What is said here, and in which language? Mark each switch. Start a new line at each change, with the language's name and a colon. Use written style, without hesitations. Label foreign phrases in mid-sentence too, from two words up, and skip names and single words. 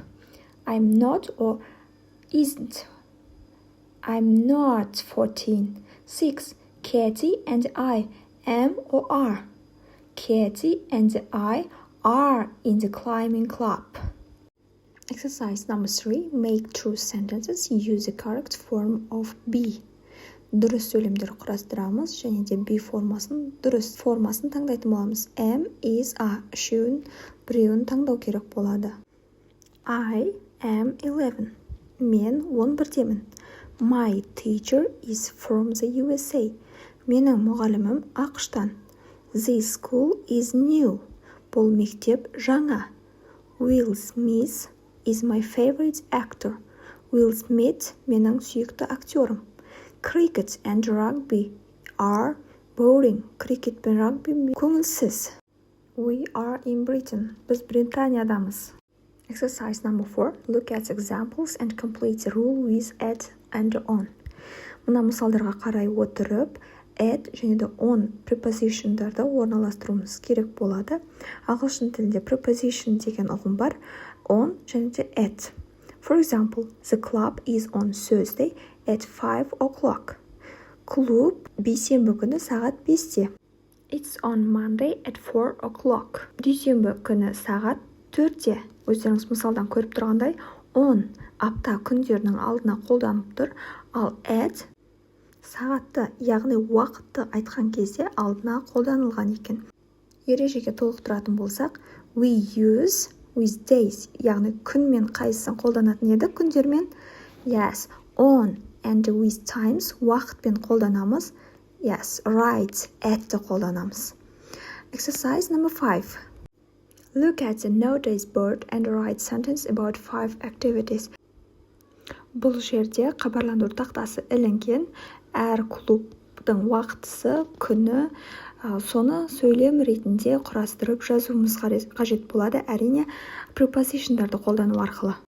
English: I'm not or isn't. I'm not 14. 6. Katie and I am or are. Katie and I are in the climbing club. Exercise number 3. Make true sentences. Use the correct form of be.
Kazakh: Дұрыс сөйлемдер құрастырамыз және де be формасын, дұрыс формасын таңдайтын боламыз.
English: Am, is, are.
Kazakh: Үшеуін, біреуін таңдау керек болады.
English: I am 11.
Kazakh: Мен 11-демін.
English: My teacher is from the USA.
Kazakh: Менің мұғалімім ақштан.
English: This school is new.
Kazakh: Бұл мектеп жаңа.
English: Will Smith is my favorite actor.
Kazakh: Will Smith менің сүйікті актерім.
English: Cricket and rugby are boring.
Kazakh: Cricket пен рагби көңілсіз.
English: We are in Britain.
Kazakh: Біз Британиядамыз.
English: Exercise number 4. Look at examples and complete the rule with at and on.
Kazakh: Мына мысалдарға қарай отырып, at және де on prepositionдарды орналастыруымыз керек болады. Ағылшын тілінде preposition деген ұғым бар. On және де at.
English: For example, the club is on Thursday at 5 o'clock.
Kazakh: Клуб бейсенбі күні сағат 5-те.
English: It's on Monday at 4 o'clock.
Kazakh: Дүйсенбі күні сағат 4-те. Өздеріңіз мысалдан көріп тұрғандай, on апта күндерінің алдына қолданып тұр, ал at сағатты, яғни уақытты айтқан кезде алдына қолданылған екен. Ережеге толықтыратын болсақ,
English: we use with days,
Kazakh: яғни күнмен қайсысын қолданатын еді, күндермен.
English: Yes, on and with times
Kazakh: уақытпен қолданамыз.
English: Yes, right,
Kazakh: at'ті қолданамыз.
English: Exercise number 5. Look at the notice board and write sentence about 5 activities.
Kazakh: Бұл жерде хабарландыру тақтасы ілінген, әр клубтың уақытысы, күні, соны сөйлем ретінде құрастырып жазуымыз қажет болады, әрине prepositionдарды қолдану арқылы.